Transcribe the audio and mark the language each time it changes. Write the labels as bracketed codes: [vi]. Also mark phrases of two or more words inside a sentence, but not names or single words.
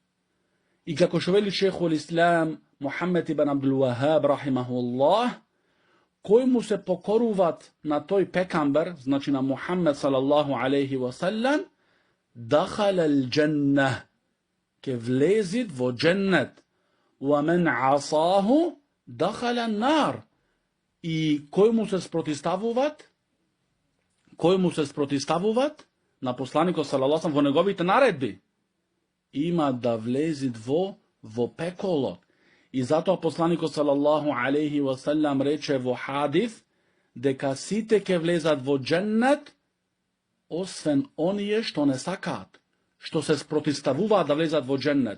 [mk] И како што вели шейхул ислам Мухаммед ибн Абдул Вахаб рахимахуллах, кој му се покоруват на тој пекамбер, значи на Мухаммед [ar] صلى الله عليه وسلم, دخل الجنة, [mk] ке влезит во дженнет. [ar] ومن عصاه دخل النار. [mk] И кој му се спротивставуваат? Кој му се спротивставуваат на посланикот [ar] صلى الله عليه وسلم [mk] во неговите наредби? Има да влезит во пеколот. И затоа посланикот [ar] صلى الله عليه وسلم [mk] рече во хадис дека сите ќе влезат во дженнет освен оние што не сакаат, што се спротивставуваат да влезат во дженнет.